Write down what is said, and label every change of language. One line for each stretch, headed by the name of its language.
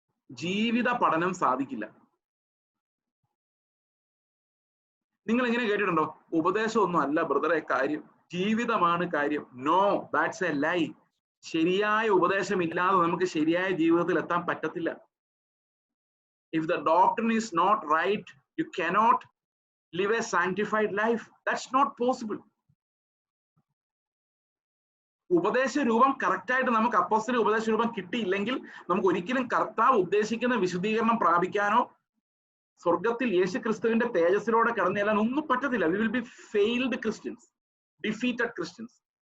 Malayalam: ജീവിത പഠനം സാധിക്കില്ല. നിങ്ങൾ എങ്ങനെ കേട്ടിട്ടുണ്ടോ? ഉപദേശമൊന്നും അല്ല ബ്രദറെ കാര്യം, ജീവിതമാണ് കാര്യം.
English: No, that's a lie.
Malayalam: ശരിയായ ഉപദേശം ഇല്ലാതെ നമുക്ക് ശരിയായ ജീവിതത്തിൽ എത്താൻ പറ്റത്തില്ല.
English: If the doctrine is not right, you cannot live a sanctified life. That's not possible.
Malayalam: ഉപദേശ രൂപം കറക്റ്റായിട്ട് നമുക്ക് അപ്പോസ്തലിക ഉപദേശ രൂപം കിട്ടിയില്ലെങ്കിൽ നമുക്ക് ഒരിക്കലും കർത്താവ് ഉദ്ദേശിക്കുന്ന വിശുദ്ധീകരണം പ്രാപിക്കാനോ സ്വർഗത്തിൽ യേശു ക്രിസ്തുവിന്റെ തേജസ്സിലൂടെ കടന്നു ചെല്ലാൻ ഒന്നും പറ്റത്തില്ല.
English: We will be failed Christians, defeated Christians.